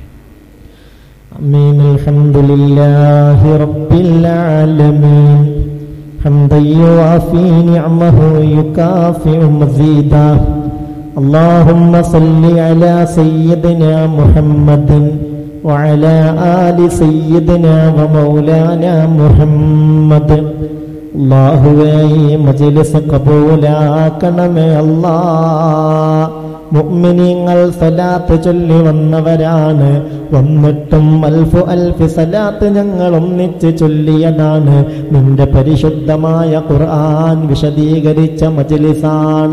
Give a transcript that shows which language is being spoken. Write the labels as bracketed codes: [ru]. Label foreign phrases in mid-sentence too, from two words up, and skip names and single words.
[ml] ആമീൻ. [ar] الحمد لله رب العالمين حمدا يوافي نعمه ويكافئ مزيده. اللهم صل على سيدنا محمد وعلى آل سيدنا ومولانا محمد. [ml] അല്ലാഹുവേ, ഈ മജ്ലിസ് കബൂലാക്കണമേ അല്ലാഹ്. മുഅ്മിനീങ്ങൾ സലാത്ത് ചൊല്ലി വന്നവരാണ്. വന്നിട്ടും [ar] ألف صلاة [ml] ഞങ്ങൾ ഒന്നിച്ച് ചൊല്ലിയതാണ്. നിന്റെ പരിശുദ്ധമായ ഖുർആൻ വിശദീകരിച്ച മജ്ലിസാണ്.